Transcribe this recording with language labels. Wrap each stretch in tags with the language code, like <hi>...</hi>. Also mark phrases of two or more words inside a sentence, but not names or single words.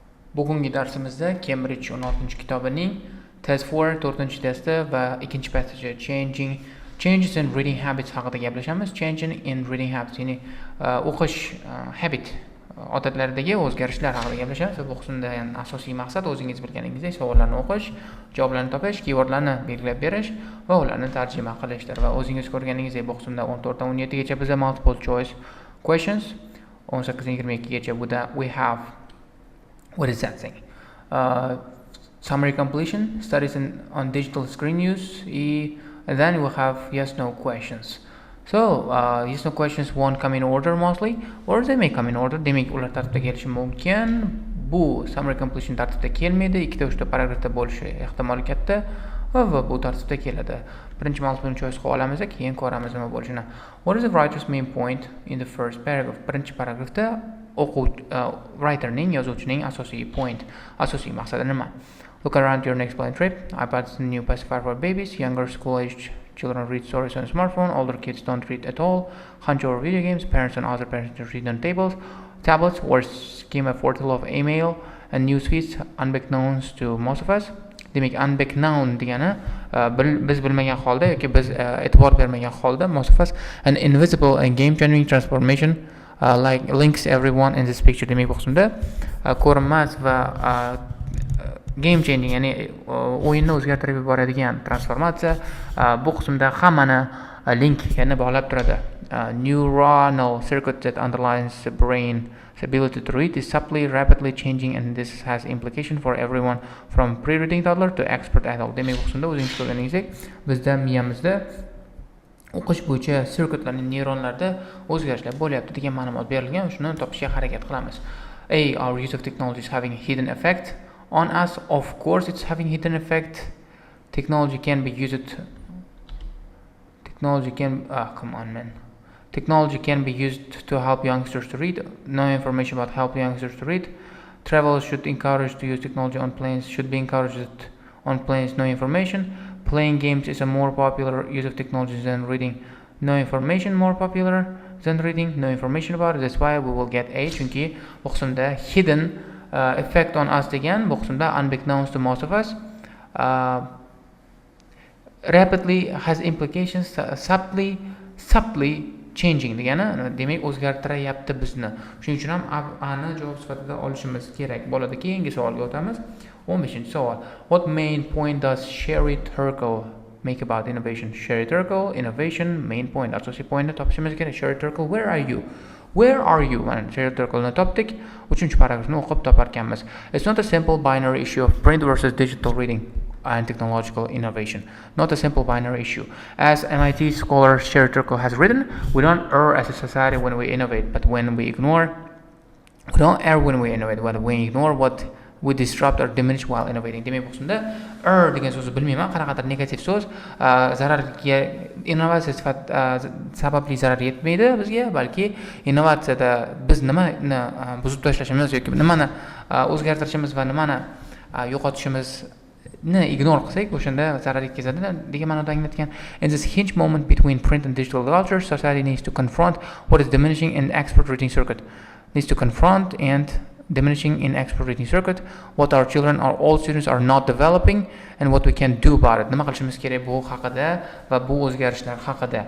<uz>Bugungi darsimizda Cambridge 16 kitobining test 4 4 testi va ikkinchi passaji</uz> <en>changes in reading habits</en> <uz>haqida gaplashamiz.</uz> <en>Changing in reading habits,</en> <uz>ya'ni o'qish habit odatlaridagi o'zgarishlar haqida gaplashamiz. Bu qismda asosiy maqsad o'zingiz bilganingizdek savollarni o'qish, javoblarni topish, keywordlarni belgilab berish va ularni tarjima qilishdir. Va o'zingiz ko'rganingizdek bu qismda 14 dan 17 gacha bizda</uz> <en>multiple choice questions,</en> <uz>18 dan 22 gacha buda</uz> <en>we have. What is that thing? Summary completion, studies on digital screen use, and then we'll have yes-no questions. So, yes-no questions won't come in order mostly, or they may come in order.</en> <uz>Demak, ular tartibda kelishi mumkin. Bu summary completion tartibda kelmaydi, 2-3 paragrafda bo'lishi ehtimoli katta va bu tartibda keladi. Birinchi multiple choice qilib olamiz, keyin ko'ramiz nima bo'lishini.</uz> <en>What is the writer's main point in the first paragraph?</en> <uz>Birinchi paragrafda writerning, yozuvchining asosiy point, asosiy maqsadi nima?</uz> <en>Look around your next plane trip. iPad's the new pacifier for babies. Younger school-aged children read stories on smartphone. Older kids don't read at all. Hunch over video games. Parents and other parents read on tablets, or skim a fortal of email and news feeds unbeknownst to most of us.</en> <uz>Demak, unbeknown degani biz bilmagan holda yoki biz e'tibor bermagan holda</uz> <en>most of us, an invisible and game-changing transformation like links everyone in this picture.</en> <uz>Demak, bu qismda ko'rinmas va</uz> <en>game changing,</en> <uz>ya'ni o'yinni o'zgartirib yuboradigan transformatsiya bu qismda hammani linkni bog'lab turadi.</uz> <en>Neuronal circuit that underlines the brain's ability to read is subtly, rapidly changing, and this has implication for everyone from pre-reading toddler to expert adult.</en> <uz>Demak, bu qismda o'zingiz ko'rganingizdek, bizda miyamizda o'qish bo'yicha sirkutlarning neyronlarda o'zgarishlar bo'lyapti degan ma'lumot berilgan. Shuni topishga harakat qilamiz.</uz> <en>Our use of technology is having a hidden effect on us. Of course, it's having a hidden effect. Technology can be used to help youngsters to read. No information about help youngsters to read. Travelers should encourage to use technology on planes. Should be encouraged on planes. No information. Playing games is a more popular use of technology than reading. No information. More popular than reading. No information about it. That's why we will get A.</en> <uz>Chunki bu qismda</uz> <en>hidden effect on us</en> <uz>degan, bu qismda</uz> <en>unbeknownst to most of us. Rapidly has implications. Subtly changing</en> <uz>degani, demak o'zgartirayapti bizni. Shuning uchun ham ani javob sifatida olishimiz kerak bo'ladi. Keyingi savolga o'tamiz. 15-savol.</uz> <en>What main point does Sherry Turkle make about innovation? Sherry Turkle, innovation, main point,</en> <uz>asosiy pointni topishimiz kerak.</uz> <en>Sherry Turkle, where are you? Where are you?</en> <uz>Mana Sherry Turkle'ni topdik. 3-paragrafni o'qib toparkanmiz.</uz> <en>It's not a simple binary issue of print versus digital reading and technological innovation. Not a simple binary issue. As MIT scholar Sherry Turkle has written, we don't err as a society when we innovate, but when we ignore, we don't err when we innovate, but when we ignore what we disrupt or diminish while innovating.</en> <uz>Demak, bu qismda err degan so'zni bilmayman, qanaqadir negativ so'z, zararga innovatsiya sababli zarar yetmaydi bizga, balki innovatsiyada biz nimani buzib tashlashimiz yoki nimani o'zgartirishimiz va nimani yo'qotishimiz ignore qilsak, o'shanda zarar yetkazadi degan ma'noda anglatgan.</uz> <en>In this hinge moment between print and digital culture, society needs to confront what is diminishing in expert reading circuit. What our children or all students are not developing and what we can do about it.</en> <uz>Nima qilishimiz kerak bu haqida va bu o'zgarishlar haqida.</uz>